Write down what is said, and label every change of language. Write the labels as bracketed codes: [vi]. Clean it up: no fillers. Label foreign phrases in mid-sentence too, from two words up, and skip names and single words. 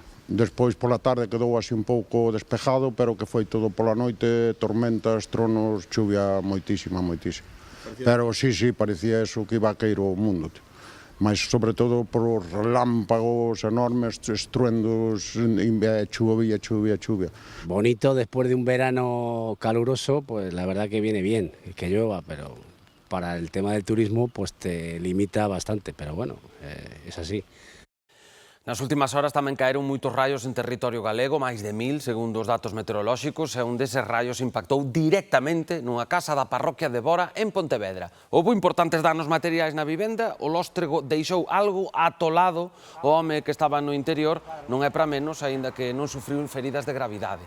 [gl] Despois pola tarde quedou así un pouco despejado, pero que foi todo pola noite, tormentas, tronos, chuvia moitísima, moitísima. [es] Pero sí, parecía eso que iba a caer o mundo. [gl] Mas sobre todo por os relámpagos enormes, estruendos, chuvia. [es] Bonito, después de un verano caluroso, pues la verdad que viene bien, que llueva, pero para el tema del turismo pues te limita bastante, pero bueno, es así. [gl] Nas últimas horas tamén caeron moitos raios en territorio galego, máis de 1000, segundo os datos meteorolóxicos, e un deses raios impactou directamente nunha casa da parroquia de Bora, en Pontevedra. Houbo importantes danos materiais na vivenda, o lóstrego deixou algo atolado, o home que estaba no interior non é para menos, aínda que non sufriu feridas de gravidade.